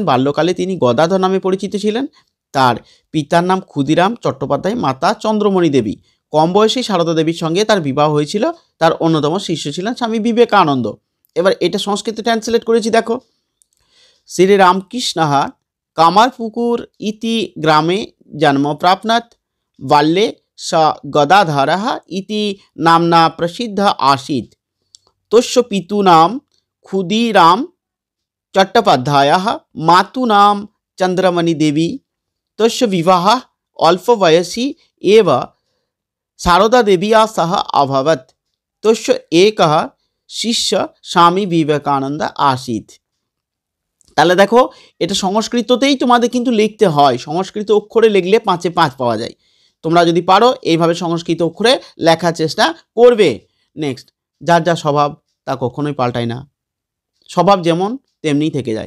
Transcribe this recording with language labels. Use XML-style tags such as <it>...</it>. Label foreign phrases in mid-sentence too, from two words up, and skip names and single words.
<bn>বাল্যকালে তিনি গদাধর নামে পরিচিত ছিলেন। তার পিতার নাম ক্ষুদিরাম চট্টোপাধ্যায়, মাতা চন্দ্রমণি দেবী। কম বয়সী সারদা দেবীর সঙ্গে তার বিবাহ হয়েছিল। তার অন্যতম শিষ্য ছিলেন স্বামী বিবেকানন্দ। এবার এটা সংস্কৃতে ট্রান্সলেট করেছি দেখো।</bn> <sa>শ্রীরামকৃষ্ণ কামারপুকুর ইতি গ্রামে জন্ম প্রাপ্নাত। বাল্যে स गदाधरः इति नाम्ना प्रसिद्ध आसीत्। तस्य पितॄणां क्षुदिराम चट्टोपाध्यायः, मातॄणां चन्द्रमणि देवी। तस्य विवाहः अल्पवयसि एव शारदा देव्या सह अभवत्। तस्य एकः शिष्य स्वामी विवेकानंद आसीत्।</sa> <bn>তাহলে দেখো এটা সংস্কৃততেই তোমাদের কিন্তু লিখতে হয়। সংস্কৃত অক্ষরে লিখলে 5-এ 5 পাওয়া যায়। তোমরা যদি পারো এইভাবে সংস্কৃত অক্ষরে লেখার চেষ্টা করবে। নেক্সট, যার যা স্বভাব তা কখনোই পাল্টায় না। স্বভাব যেমন তেমনি থেকে যায়।</bn>